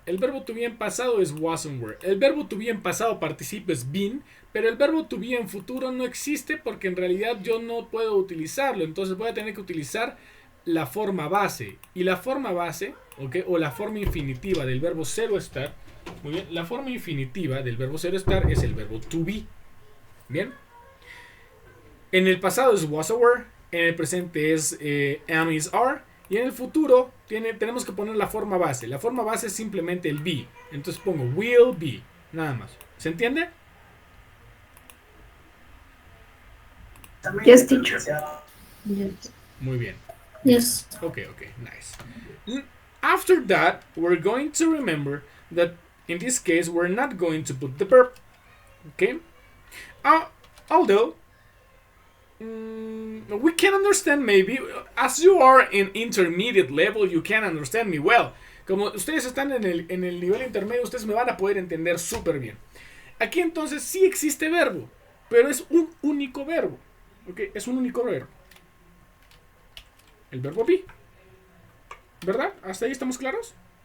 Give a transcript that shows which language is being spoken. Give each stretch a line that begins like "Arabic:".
Spanish: El verbo to be en pasado es was and were. El verbo to be en pasado participo es been. Pero el verbo to be en futuro no existe porque en realidad yo no puedo utilizarlo. Entonces voy a tener que utilizar la forma base. Y la forma base, ¿okay? O la forma infinitiva del verbo ser o estar. Muy bien. La forma infinitiva del verbo ser o estar es el verbo to be. Bien. En el pasado es was or were. En el presente es am, is, are. Y en el futuro tenemos que poner la forma base. La forma base es simplemente el be. Entonces pongo will be. Nada más. ¿Se entiende?
English: Yes, teacher. Yes.
Spanish: Muy bien.
English: Yes. Okay, nice. After that, we're going to remember that in this case, we're not going to put the verb. Okay? Although, we can understand maybe, as you are in intermediate level, you can understand me well.
Spanish: Como ustedes están en el nivel intermedio, ustedes me van a poder entender súper bien. Aquí entonces sí existe verbo, pero es un único verbo. ¿Ok? Es un único verbo. El verbo be. ¿Verdad? ¿Hasta ahí estamos claros?